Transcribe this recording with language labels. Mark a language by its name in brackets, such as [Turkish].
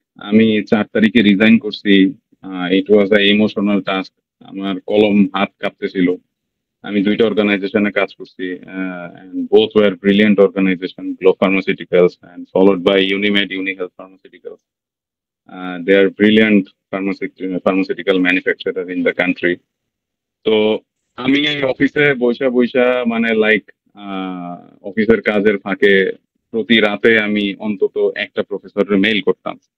[Bangla] আমি 4 তারিখে রিজাইন করছি। [English] it was a emotional task, [Bangla] আমার কলম হাত কাঁপতেছিল। আমি 2টা অর্গানাইজেশনে কাজ করছি, [English] both were brilliant organization, [Bangla] glow pharmaceuticals [English] and followed by [Bangla] Unimed Unihealth pharmaceuticals. [English] They are brilliant pharmaceutical manufacturer in the country. [Bangla] তো আমি এই অফিসে বৈশা বৈশা মানে লাইক অফিসের কাজের ফাঁকে প্রতি রাতে আমি অন্তত একটা প্রফেসরের মেইল করতাম।